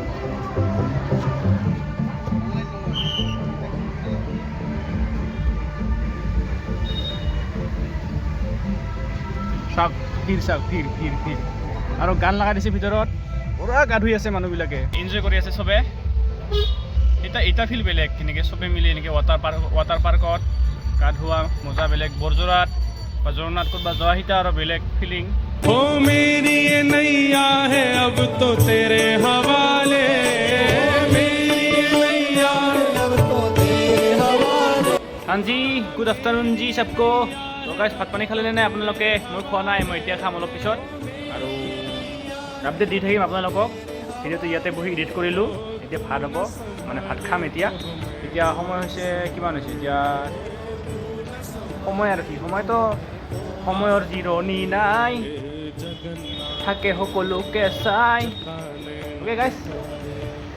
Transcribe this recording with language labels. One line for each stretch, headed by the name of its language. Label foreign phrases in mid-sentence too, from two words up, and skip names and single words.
Assamese: চাওক ভিৰ আৰু গান লগাই দিছে ভিতৰত পুৰা গা ধুই আছে মানুহবিলাকে এনজয় কৰি আছে চবে এটা ফিল বেলেগ এনেকৈ চবে মিলি এনেকৈ ৱাটাৰ পাৰ্কত গা ধোৱা মজা বেলেগ বৰজোৰাত বা জগন্নাথ ক'ৰবাত যোৱা সিটা আৰু বেলেগ ফিলিং
Hindi: हो मेरी ये नैया है अब तो तेरे हवाले हाँ जी
English: good afternoon
Hindi: जी सबको तो गाइस
Assamese: ভাত পানী খালে নাই আপোনালোকে মই খোৱা নাই মই এতিয়া খাম অলপ পিছত আৰু আপডেট দি থাকিম আপোনালোকক ভিডিঅ'টো ইয়াতে বহি এডিট কৰিলোঁ এতিয়া ভাত হ'ব মানে ভাত খাম এতিয়া সময় হৈছে কিমান হৈছে এতিয়া সময় আৰু কি সময়তো সময়ৰ জিৰণি নাই থাকে সকলোকে চাই
English: okay guys